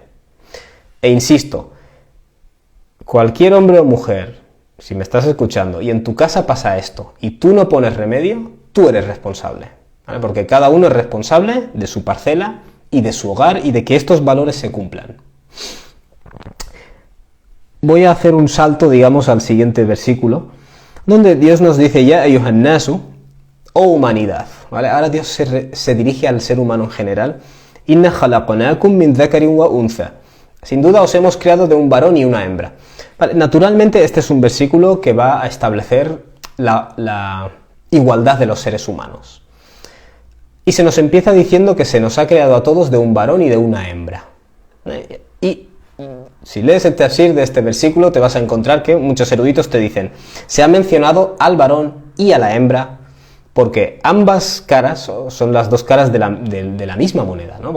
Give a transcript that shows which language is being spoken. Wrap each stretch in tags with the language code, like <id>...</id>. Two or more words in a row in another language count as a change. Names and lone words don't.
<es>E insisto, cualquier hombre o mujer, si me estás escuchando y en tu casa pasa esto y tú no pones remedio, tú eres responsable, ¿vale? Porque cada uno es responsable de su parcela y de su hogar y de que estos valores se cumplan. Voy a hacer un salto, digamos, al siguiente versículo, donde Dios nos dice ya,</es> <ar>أيها الناس,</ar> <es>oh humanidad, ¿vale? Ahora Dios se dirige al ser humano en general.</es> <ar>إنا خلقناكم من ذكر وأنثى.</ar> <es>Sin duda os hemos creado de un varón y una hembra. Vale, naturalmente este es un versículo que va a establecer la igualdad de los seres humanos. Y se nos empieza diciendo que se nos ha creado a todos de un varón y de una hembra. Y si lees el tafsir de este versículo te vas a encontrar que muchos eruditos te dicen se ha mencionado al varón y a la hembra porque ambas caras son las dos caras de la misma moneda, ¿no?</es>